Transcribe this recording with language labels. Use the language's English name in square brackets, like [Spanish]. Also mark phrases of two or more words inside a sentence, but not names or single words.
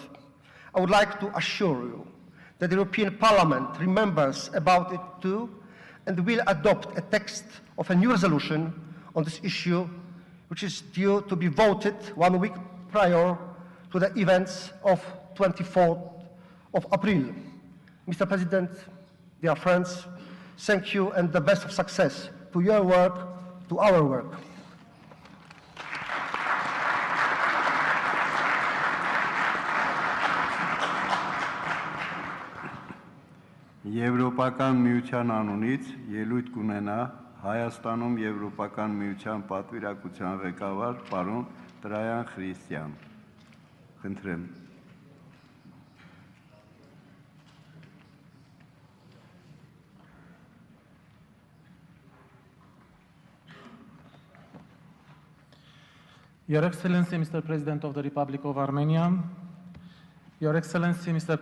[English] I would like to assure you that the European Parliament remembers about it too, and will adopt a text of a new resolution on this issue, which is due to be voted 1 week prior to the events of 24th of April. Mr. President, dear friends, thank you and the best of success to your work, to our work. [Armenian] Եվրոպական միության անունից ելույթ կունենա Հայաստանում Եվրոպական միության պատվիրակության ղեկավար պարոն Տրայան Խրիստյան։ Խնդրեմ։ [English] Your Excellency, Mr. President of the Republic of Armenia, Your Excellency, Mr.